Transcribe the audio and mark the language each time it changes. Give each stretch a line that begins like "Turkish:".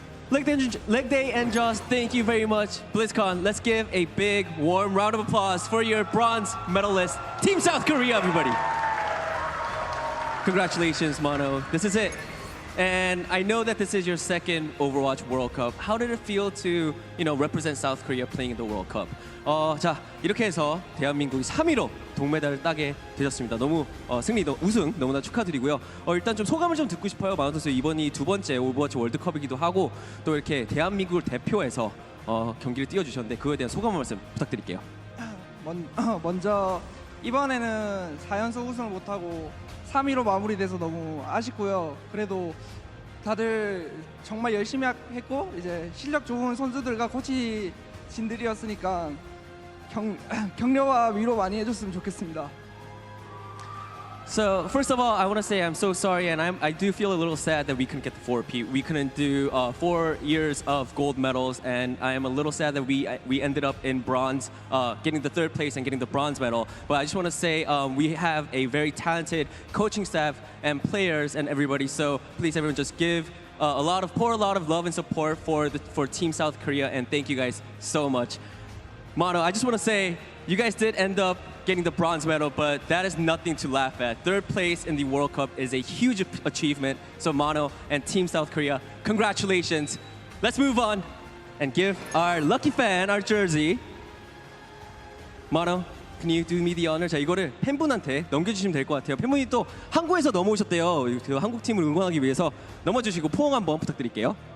English: Leg Day and Jaws, thank you very much. BlizzCon, let's give a big, warm round of applause for your bronze medalist, Team South Korea, everybody. Congratulations, Mono. This is it. And I know that this is your 2nd Overwatch World Cup. How did it feel to, represent South Korea playing in the World Cup?
Korean: 자, 이렇게 해서 대한민국이 3위로 동메달을 따게 되셨습니다. 너무 우승 너무나 축하드리고요. 일단 좀 소감을 좀 듣고 싶어요. 마노 선수 이번이 2번째 오버워치 월드컵이기도 하고 또 이렇게 대한민국을 대표해서 경기를 뛰어주셨는데 그거에 대한 소감 말씀 부탁드릴게요. 먼저 이번에는 4연속 우승을 못하고 3위로 마무리돼서 너무 아쉽고요. 그래도 다들 정말 열심히 했고 이제 실력 좋은 선수들과 코치진들이었으니까 격려와 위로 많이 해줬으면 좋겠습니다.
English: So first of all, I want to say I'm so sorry, and I do feel a little sad that we couldn't get the 4-peat. We couldn't do 4 years of gold medals, and I am a little sad that we ended up in bronze, getting the 3rd place and getting the bronze medal. But I just want to say we have a very talented coaching staff and players and everybody. So please, everyone, just give a lot of love and support for Team South Korea, and thank you guys so much. Mono, I just want to say, you guys did end up getting the bronze medal, but that is nothing to laugh at. Third place in the World Cup is a huge achievement. So Mono and Team South Korea, congratulations. Let's move on and give our lucky fan our jersey. Mono, can you do me the honor?
Korean: 자, 이거를 팬분한테 넘겨주시면 될 것 같아요. 팬분이 또 한국에서 넘어오셨대요. 그 한국 팀을 응원하기 위해서 넘어주시고 포옹 한번 부탁드릴게요.